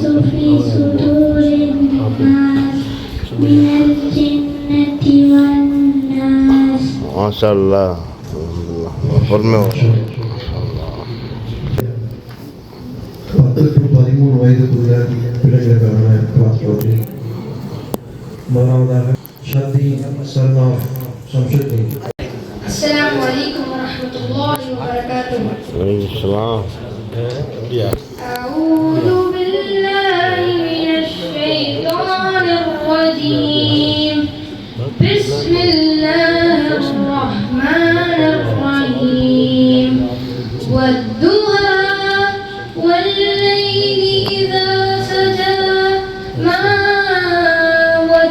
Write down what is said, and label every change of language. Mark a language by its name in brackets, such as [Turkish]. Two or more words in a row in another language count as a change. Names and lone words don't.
[Arabic] في صدور الناس من الجنة والناس. ما شاء الله. [Tamil] பொறுமை. 13 வயதுக்குள்ள பிள்ளைகளுக்கான கிளாஸ் போட்டி. முதலாவதாக ஷந்தி சர்மா சம்ஷதி. [Arabic] السلام عليكم ورحمة الله وبركاته. وعليكم السلام. أعوذ بالله من الشيطان الرجيم. بسم الله الرحمن الرحيم. والضحى والليل إذا سجى ما